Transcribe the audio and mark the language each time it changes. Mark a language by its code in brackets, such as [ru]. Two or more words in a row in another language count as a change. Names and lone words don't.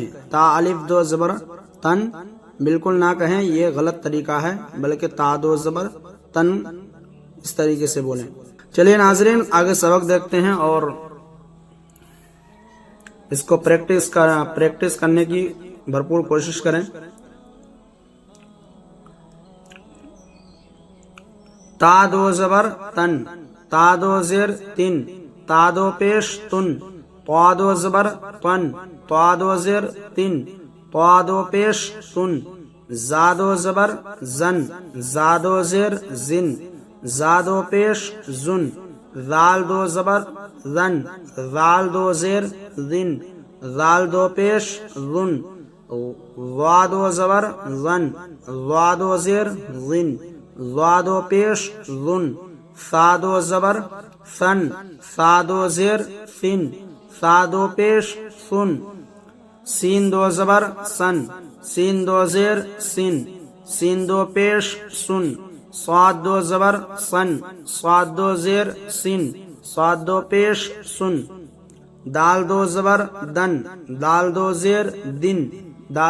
[ur] تا الف 2 زبر تن بالکل نہ کہیں، یہ غلط طریقہ ہے، بلکہ تا 2 زبر تن اس طریقے سے بولیں۔ چلیے ناظرین آگے سبق دیکھتے ہیں اور اس کو پریکٹس کرنے کی بھرپور کوشش کریں. تا دو زبر تن، تا دو زیر تن، تا دو پیش تن، طا دو زبر تن، طا دو زیر تن، طا دو پیش تن، زا دو زبر زن، زا دو زیر زن، زا دو پیش زن، زال دو زبر زن، زال دو زیر زن، زال دو پیش زن، ضا دو زبر زن، ضا دو زیر زن، ضا دو پیش زن، سا دو زبر سن، سا دو زیر سن، سا دو پیش سن، سین دو زبر سن، سین دو زیر سن، سین دو پیش سن، صاد دو زبر سن، صاد دو زیر سن، صاد دو پیش سن، دال دو زبر دن، دال دو زیر دن، دال